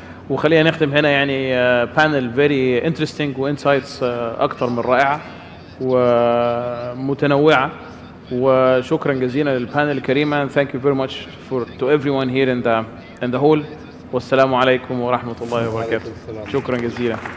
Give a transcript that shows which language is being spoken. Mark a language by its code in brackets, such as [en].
[ar] وخلينا نختم هنا يعني بانل فيري انترستينج وانسايتس اكثر من رائعه ومتنوعه، وشكرا جزيلا للبانل الكريمه. [en] Thank you very much to everyone here in the hall. [ar] والسلام عليكم ورحمه الله وبركاته. شكرا جزيلا.